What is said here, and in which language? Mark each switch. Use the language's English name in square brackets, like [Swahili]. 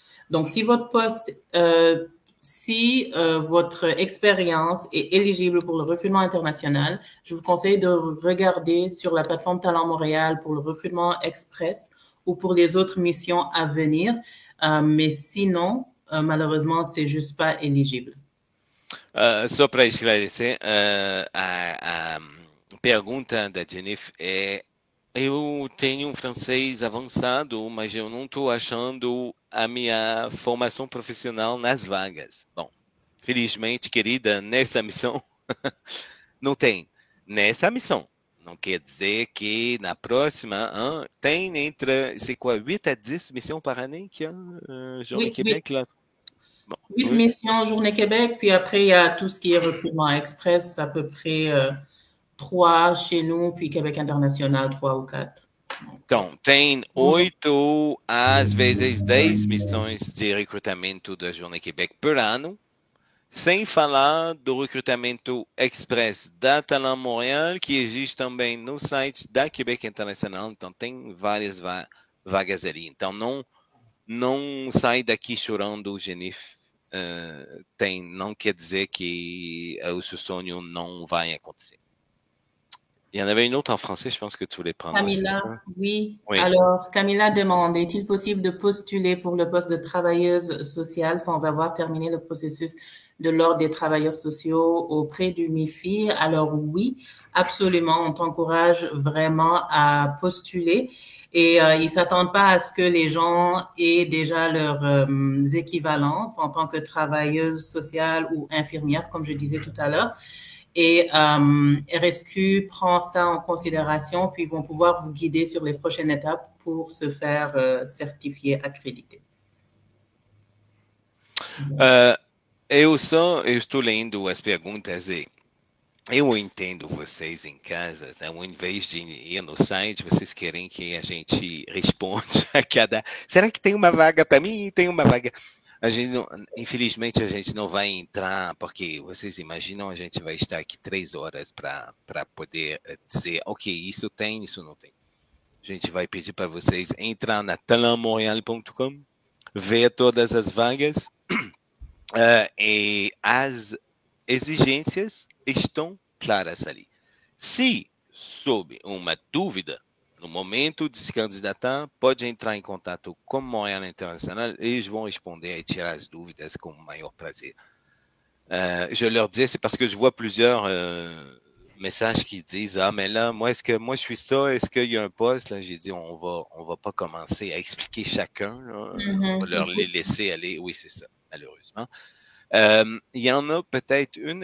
[French] Donc, si votre poste si votre expérience est éligible pour le recrutement international, je vous conseille de regarder sur la plateforme Talent Montréal pour le recrutement express ou pour les autres missions à venir. Mais sinon, malheureusement, c'est juste pas éligible. [Portuguese] Só para esclarecer, a pergunta da Jennifer é: eu tenho um francês avançado, mas eu não estou achando a minha formação profissional nas vagas. Bom, felizmente, querida, nessa missão não tem. Nessa missão. Não quer dizer que na próxima tem entre, [French] c'est quoi, 8 à 10 missions par année qu'il y a, Journée Oui, Québec, là? Bon, 8 oui. missions Journée Québec, puis après, il y a tout ce qui est recrutement express, à peu près 3 chez nous, puis Québec International, 3 ou 4. Donc, [Portuguese] Então, tem [French] bonjour. [Portuguese] 8 às vezes 10 missões de recrutamento da Jornada Quebec por ano, sem falar do recrutamento express da Talent Montréal, que existe também no site da Quebec Internacional. Então, tem várias vagas ali. Então, não sai daqui chorando, Genif. Não quer dizer que o seu sonho não vai acontecer. [French] Il y en avait une autre en français, je pense que tu voulais prendre, c'est Camilla, ça? oui. Oui. Alors, Camilla demande, est-il possible de postuler pour le poste de travailleuse sociale sans avoir terminé le processus de l'Ordre des travailleurs sociaux auprès du MIFI? Alors oui, absolument. On t'encourage vraiment à postuler et ils s'attendent pas à ce que les gens aient déjà leurs équivalences en tant que travailleuse sociale ou infirmière, comme je disais tout à l'heure. Et RSQ prend ça en considération, puis ils vont pouvoir vous guider sur les prochaines étapes pour se faire certifier, accréditer. [Portuguese] Eu estou lendo as perguntas e eu entendo vocês em casa, ao invés de ir no site, vocês querem que a gente responda a cada. Será que tem uma vaga para mim? Tem uma vaga. A gente não, infelizmente a gente não vai entrar, porque vocês imaginam, a gente vai estar aqui 3 horas para poder dizer, ok, isso tem, isso não tem. A gente vai pedir para vocês entrar na talammontreal.com, ver todas as vagas e as exigências estão claras ali. Se sob uma dúvida, no momento de se candidatar, pode entrar em contato com Montréal International, eles vão responder e tirar as dúvidas com o maior prazer. [French] Je leur dis, c'est parce que je vois plusieurs messages qui disent, ah, mais là, moi, moi, je suis ça, est-ce qu'il y a un poste? Là, j'ai dit, on va pas commencer à expliquer chacun, là. On va leur les laisser aller. Oui, c'est ça, malheureusement. Il y en a peut-être une.